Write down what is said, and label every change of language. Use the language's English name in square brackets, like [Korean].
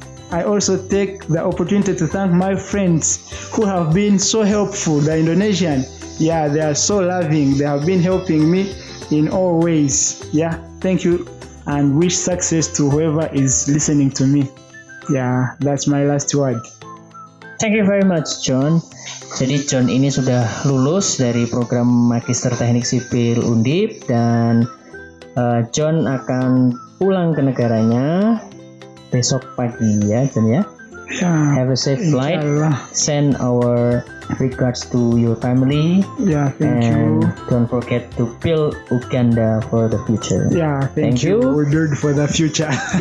[English] I also take the opportunity to thank my friends who have been so helpful, the Indonesian. They are so loving. They have been helping me in all ways. Thank you and wish success to whoever is listening to me. That's my last word. Thank you very much, John. [Indonesian] Jadi John ini sudah lulus dari program Magister Teknik Sipil Undip dan John akan pulang ke negaranya besok pagi ya, John ya. [English] Have a safe flight. Send our regards to your family. Thank you. Don't forget to build Uganda for the future. Thank you. We'll do it for the future.